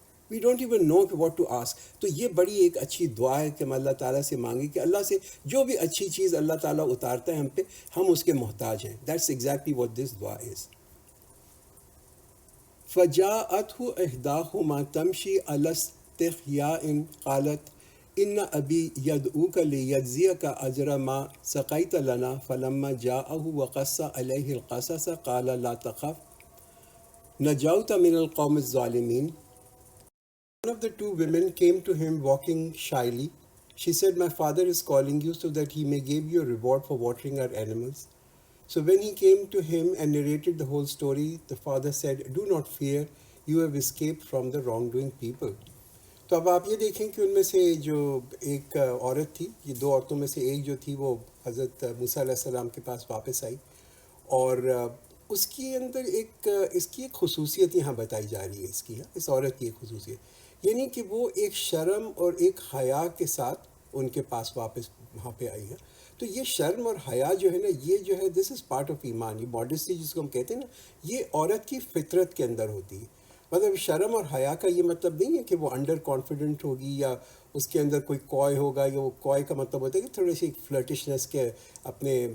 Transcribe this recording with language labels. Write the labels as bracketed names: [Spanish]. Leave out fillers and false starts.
[English] we don't even know [Urdu] کہ [English] What to ask. [Urdu] تو یہ بڑی ایک اچھی دعا ہے کہ ہم اللہ تعالیٰ سے مانگیں کہ اللہ سے جو بھی اچھی چیز اللہ تعالیٰ اتارتا ہے ہم پہ، ہم اس کے محتاج ہیں۔ [English] that's exactly what this [Urdu] دعا از۔ [Arabic] فجاءته إحداهما تمشي على استحياء قالت إن أبي يدعوك ليجزيك أجر ما سقيت لنا فلما جاءه وقص عليه القصص قال لا تخف نجوت من القوم الظالمين. [English] One of the two women came to him walking shyly. She said, My father is calling you so that he may give you a reward for watering our animals. So when he came to him and narrated the whole story, the father said, Do not fear, you have escaped from the wrongdoing people. [Urdu] تو اب آپ یہ دیکھیں کہ ان میں سے جو ایک عورت تھی، یہ دو عورتوں میں سے ایک جو تھی وہ حضرت موسیٰ علیہ السلام کے پاس واپس آئی، اور اس کی اندر اس کی ایک خصوصیت یہاں بتائی جا رہی ہے، اس عورت کی ایک خصوصیت، یعنی کہ وہ ایک شرم اور ایک حیا کے ساتھ ان کے پاس واپس وہاں پہ آئی ہے۔ تو یہ شرم اور حیا جو ہے نا، یہ جو ہے [English] this is part of ایمان، [Urdu] یہ ماڈسٹی جس کو ہم کہتے ہیں نا، یہ عورت کی فطرت کے اندر ہوتی ہے۔ مطلب شرم اور حیا کا یہ مطلب نہیں ہے کہ وہ انڈر کانفیڈنٹ ہوگی یا اس کے اندر کوئی کوئے ہوگا، یا وہ کوئے کا مطلب ہوتا ہے کہ تھوڑی سی ایک فلرٹشنس کے، اپنے